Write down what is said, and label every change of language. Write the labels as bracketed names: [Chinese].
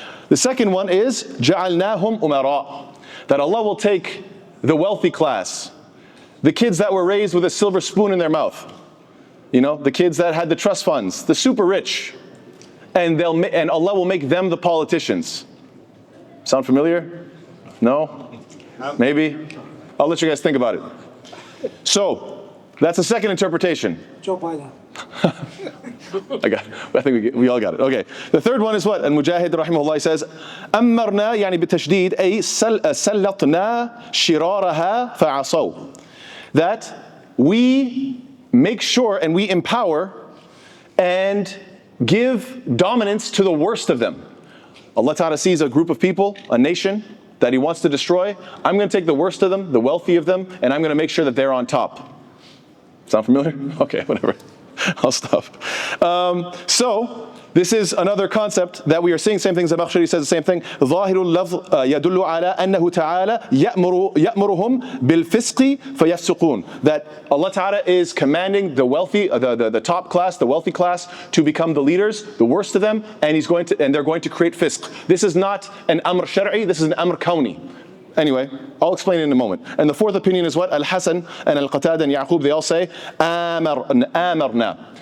[English] The second one is [Arabic] جَعَلْنَاهُمْ أُمَرَاء, [English] that Allah will take the wealthy class, the kids that were raised with a silver spoon in their mouth, the kids that had the trust funds, the super rich, and Allah will make them the politicians. Sound familiar? No? Maybe? I'll let you guys think about it. So, that's the second interpretation. Joe Biden. I think we all got it. Okay. The third one is what? [Arabic] Al-Mujahid rahimahullah says, أَمَّرْنَا يعني بِتَشْدِيد أي سَلَّطْنَا شِرَارَهَا فَعَصَوْا. [English] That we make sure and we empower and give dominance to the worst of them. Allah Ta'ala sees a group of people, a nation, that He wants to destroy. I'm going to take the worst of them, the wealthy of them, and I'm going to make sure that they're on top. Sound familiar? Okay, whatever. I'll stop. So, this is another concept that we are seeing. Same thing, Zamakhshari says the same thing. [Arabic] ظاهر اللفظ يدل على أنه تعالى يأمرهم بالفسق فيفسقون. [English] That Allah Ta'ala is commanding the wealthy, the top class, the wealthy class, to become the leaders, the worst of them, and they're going to create fisq. This is not an amr shar'i, this is an amr kawni. Anyway, I'll explain it in a moment. And the fourth opinion is what? Al-Hasan and Al-Qatada and Yaqub, they all say amarna.